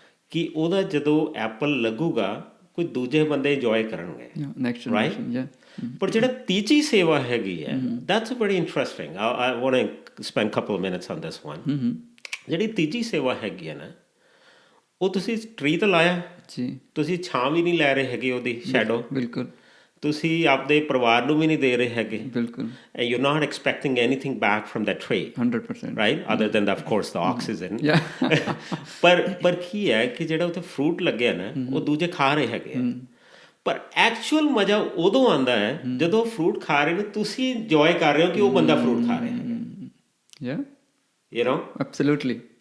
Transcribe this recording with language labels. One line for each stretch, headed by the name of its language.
Punjabi: ਕਿ ਉਹਦਾ ਜਦੋਂ ਐਪਲ ਲੱਗੂਗਾ ਕੋਈ ਦੂਜੇ ਬੰਦੇ ਇੰਜੋਏ ਕਰਨਗੇ, right? ਪਰ ਜਿਹੜਾ ਤੀਜੀ ਸੇਵਾ ਹੈਗੀ ਹੈ,
English: that's very interesting. I want to spend a couple of minutes on this one.
Punjabi: ਜਿਹੜੀ ਤੀਜੀ ਸੇਵਾ ਹੈਗੀ ਹੈ ਨਾ, ਉਹ ਤੁਸੀਂ ਟਰੀ ਤਾਂ ਲਾਇਆ ਜੀ, ਤੁਸੀਂ ਛਾਂ ਵੀ ਨਹੀਂ ਲੈ ਰਹੇ ਹੈਗੇ ਉਹਦੀ ਸ਼ੈਡੋ, ਬਿਲਕੁਲ। ਤੁਸੀਂ ਆਪਦੇ ਪਰਿਵਾਰ ਨੂੰ ਵੀ ਨਹੀਂ ਦੇ ਰਹੇ ਹੈਗੇ, ਬਿਲਕੁਲ।
English: and you're not expecting anything back from that tree, 100%, right? Other than of course the oxygen.
Punjabi: ਪਰ ਕੀ ਹੈ ਕਿ ਜਿਹੜਾ ਉੱਥੇ ਫਰੂਟ ਲੱਗਿਆ ਨਾ, ਉਹ ਦੂਜੇ ਖਾ ਰਹੇ ਹੈਗੇ ਆ, ਪਰ ਐਕਚੁਅਲ ਮਜ਼ਾ ਉਦੋਂ ਆਉਂਦਾ ਹੈ ਜਦੋਂ ਫਰੂਟ ਖਾ ਰਹੇ ਨੇ, ਤੁਸੀਂ ਇੰਜੋਏ ਕਰ ਰਹੇ ਹੋ ਕਿ ਉਹ ਬੰਦਾ ਫਰੂਟ ਖਾ ਰਿਹਾ ਹੈਗਾ, absolutely.